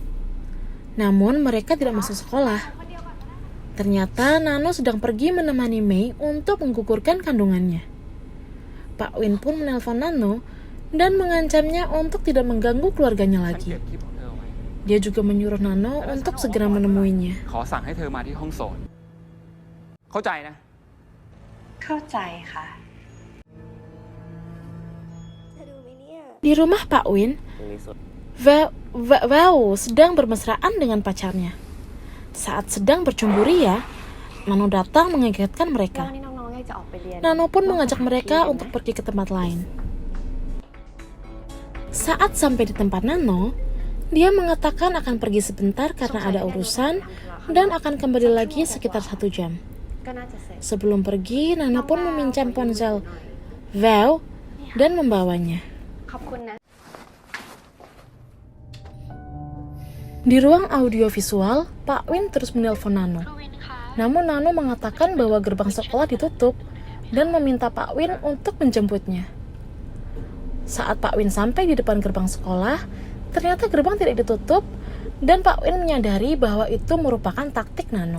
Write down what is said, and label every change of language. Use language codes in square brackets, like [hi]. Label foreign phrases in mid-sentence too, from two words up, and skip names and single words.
[id] Namun mereka tidak masuk sekolah. Ternyata Nano sedang pergi menemani Mei untuk menggugurkan kandungannya. Pak Win pun menelpon Nano dan mengancamnya untuk tidak mengganggu keluarganya lagi. Dia juga menyuruh Nano untuk segera menemuinya. [th] ขอสั่งให้เธอมาที่ห้องโสดเข้าใจนะ เข้าใจค่ะ [id] Di rumah Pak Win, Val sedang bermesraan dengan pacarnya. Saat sedang bercumbu ria, Nano datang mengagetkan [th] แล้ว [id] mereka. [th] วันนี้น้องๆอยากจะออกไปเรียน [id] Nano pun mengajak mereka untuk pergi ke tempat lain. Saat sampai di tempat Nano, dia mengatakan akan pergi sebentar karena ada urusan dan akan kembali lagi sekitar 1 jam. [th] ก็น่าจะเสร็จ [id] Sebelum pergi, Nano pun meminjam ponsel Val dan membawanya. [th] ขอบคุณนะ [id] Di ruang audiovisual, Pak Win terus menelpon Nano. Namun Nano mengatakan bahwa gerbang sekolah ditutup dan meminta Pak Win untuk menjemputnya. Saat Pak Win sampai di depan gerbang sekolah, ternyata gerbang tidak ditutup dan Pak Win menyadari bahwa itu merupakan taktik Nano.